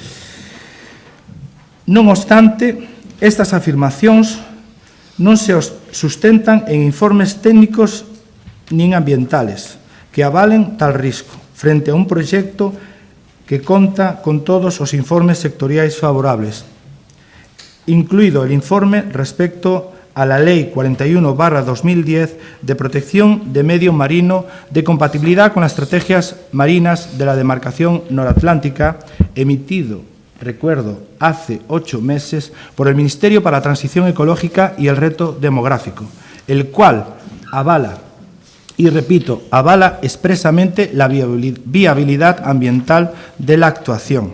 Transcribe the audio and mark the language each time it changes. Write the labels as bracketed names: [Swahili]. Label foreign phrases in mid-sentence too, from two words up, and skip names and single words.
[Galician] Non obstante, estas afirmacións non se sustentan en informes técnicos nin ambientales que avalen tal risco frente a un proxecto que conta con todos os informes sectoriais favorables, incluído [Spanish] el informe respecto a la Ley 41/2010 de protección de medio marino de compatibilidad con las estrategias marinas de la demarcación noratlántica, emitido, recuerdo, hace 8 meses por el Ministerio para la Transición Ecológica y el Reto Demográfico, el cual avala, y repito, avala expresamente la viabilidad ambiental de la actuación.